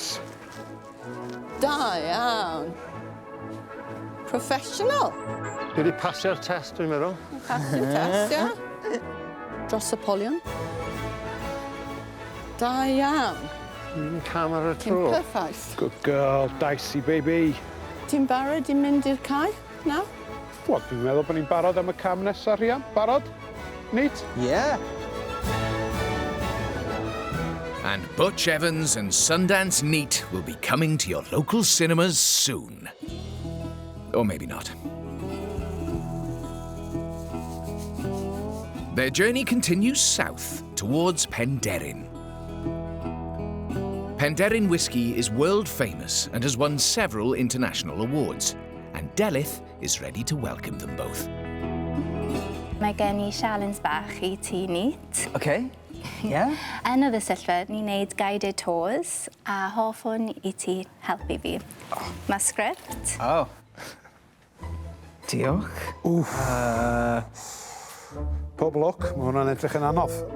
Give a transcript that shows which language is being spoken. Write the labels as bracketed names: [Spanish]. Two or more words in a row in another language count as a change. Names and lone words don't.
[Welsh] Da iawn. Professional. Dwi wedi pasio'r test, dwi'n meddwl. Pasio test, ia. Dros y polion. Da iawn. Un cam ar y Ti'n tro. perffaith. [English] Good girl, dicey baby. [Welsh] Ti'n barod i mynd i'r cae? Na? Wel, dwi'n meddwl bod ni'n barod am y cam nesaf, Rhian. Barod? Neet? [English] Yeah. And Butch Evans and Sundance Neet will be coming to your local cinemas soon. Or maybe not. Their journey continues south towards Penderyn. Penderyn whiskey is world famous and has won several international awards, and Daith is ready to welcome them both. [Welsh] Mae gen i sialens bach i ti, Neet. [English] Okay. Yeah. [Welsh] Yn y ddysylfa, ni'n neud [English] guided tours [Welsh] a hoffwn i ti helpu fi. Mae sgript. Oh. Diolch. Pob lwc, mae hwnna'n edrych yn anodd.